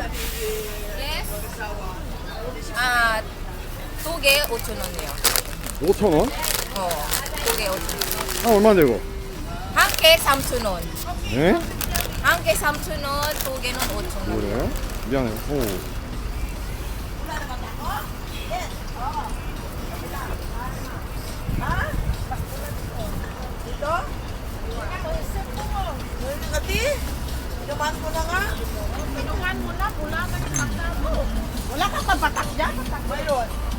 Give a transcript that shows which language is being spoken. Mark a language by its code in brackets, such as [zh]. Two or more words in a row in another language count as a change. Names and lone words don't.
[ko] Yes. 아, 2개 5,000원이요. 5,000원? 어, 2개 5,000원. 아, 얼마인데 이거? 한 개 3,000원. 예? 한 개 3,000원, 2개는 5,000원. 그래요? 미안해요. 오. [tl] Dito? Ati? Inuman mo na nga. Inuman mo na. Wala ka yung patak mo. Wala ka pa patak dyan? Mayroon.